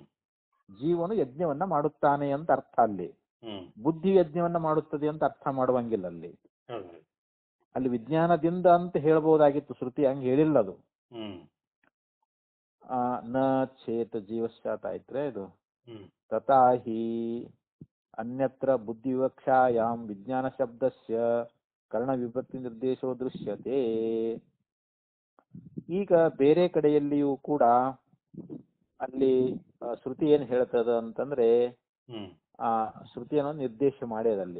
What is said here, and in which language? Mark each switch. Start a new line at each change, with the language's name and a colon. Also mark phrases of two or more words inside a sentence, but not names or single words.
Kannada: ಜೀವನು ಯಜ್ಞವನ್ನ ಮಾಡುತ್ತಾನೆ ಅಂತ ಅರ್ಥ. ಅಲ್ಲಿ ಹ್ಮ್ ಬುದ್ಧಿ ಯಜ್ಞವನ್ನ ಮಾಡುತ್ತದೆ ಅಂತ ಅರ್ಥ ಮಾಡುವಂಗಿಲ್ಲ. ಅಲ್ಲಿ ಹೌದು. ಅಲ್ಲಿ ವಿಜ್ಞಾನದಿಂದ ಅಂತ ಹೇಳ್ಬಹುದಾಗಿತ್ತು, ಶ್ರುತಿ ಹಂಗೆ ಹೇಳಿಲ್ಲ ಅದು. ಹ್ಮ್
Sanskrit: ನ ಚೇತ ಜೀವಶ್ಚಾತ
Kannada: ಆಯ್ತ್ರೆ ಇದು. ಹ್ಮ್
Sanskrit: ತಥಾ ಹಿ ಅನ್ಯತ್ರ ಬುದ್ಧಿ ವಿವಕ್ಷಾಯಾಮ್ ವಿಜ್ಞಾನ ಶಬ್ದಸ್ಯ ಕರ್ಣ ವಿಭಕ್ತಿ ನಿರ್ದೇಶೋ ದೃಶ್ಯತೆ.
Kannada: ಈಗ ಬೇರೆ ಕಡೆಯಲ್ಲಿಯೂ ಕೂಡ ಅಲ್ಲಿ ಶ್ರುತಿ ಏನ್ ಹೇಳ್ತದ ಅಂತಂದ್ರೆ ಹ್ಮ್ ಆ ಶ್ರುತಿಯನ್ನು ನಿರ್ದೇಶ ಮಾಡ್ಯದಲ್ಲಿ.